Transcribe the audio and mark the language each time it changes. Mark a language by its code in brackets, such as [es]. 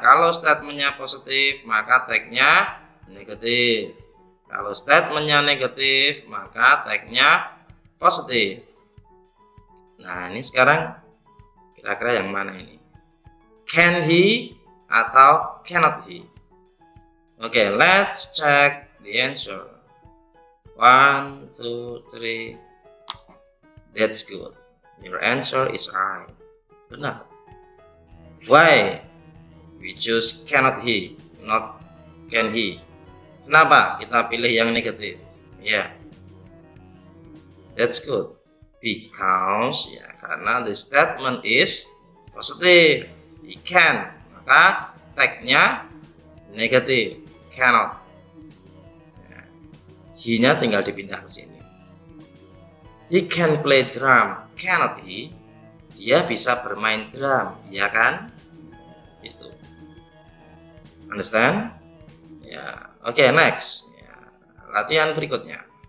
[id] Kalau statementnya positif, maka tagnya negatif. Kalau statementnya negatif, maka tagnya positif. Nah, ini sekarang kira-kira yang mana ini? [en] Can he atau cannot he? Oke, let's check the answer. 1, 2, 3. That's good. Your answer is right. [id] Benar. [en] Why? We choose cannot he, not can he. [id] Kenapa kita pilih yang negatif? [en] Ya, yeah. That's good. Because [id] ya, karena [en] the statement is positive. He can, [id] maka tagnya negatif. Cannot. He-nya tinggal dipindah ke sini. [en] He can play drum, cannot he? [id] Dia bisa bermain drum, ya kan? Itu. [en] Understand? [id] Ya, oke, next. Ya, latihan berikutnya.